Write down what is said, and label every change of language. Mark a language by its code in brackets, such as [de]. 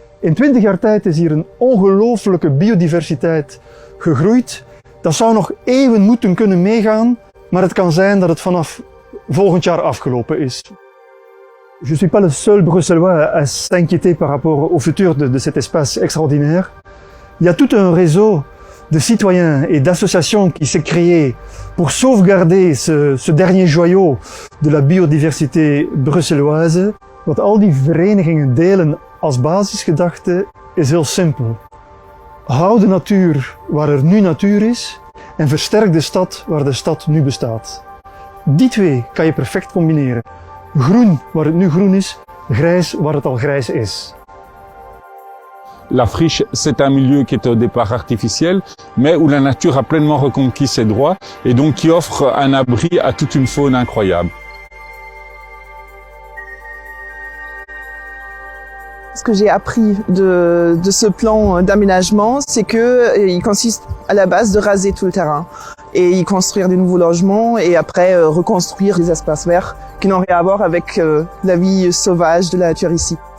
[nl] In 20 jaar tijd is hier een ongelooflijke biodiversiteit gegroeid. Dat zou nog eeuwen moeten kunnen meegaan, maar het kan zijn dat het vanaf volgend jaar afgelopen is. [fr] Je ne suis pas le seul Bruxellois à s'inquiéter par rapport au futur de cet espace extraordinaire. Il y a tout un réseau de citoyens et d'associations qui s'est créé pour sauvegarder ce dernier joyau de la biodiversité bruxelloise. [nl] Wat al die verenigingen delen als basisgedachte is heel simpel. Hou de natuur waar er nu natuur is en versterk de stad waar de stad nu bestaat. Die twee kan je perfect combineren. Groen waar het nu groen is, grijs waar het al grijs is. [fr] La friche, c'est un milieu qui est au départ artificiel, mais où la nature a pleinement reconquis ses droits et donc qui offre un abri à toute une faune incroyable. Ce que j'ai appris de ce plan d'aménagement, c'est qu'il consiste à la base de raser tout le terrain et y construire des nouveaux logements et après reconstruire des espaces verts qui n'ont rien à voir avec la vie sauvage de la nature ici.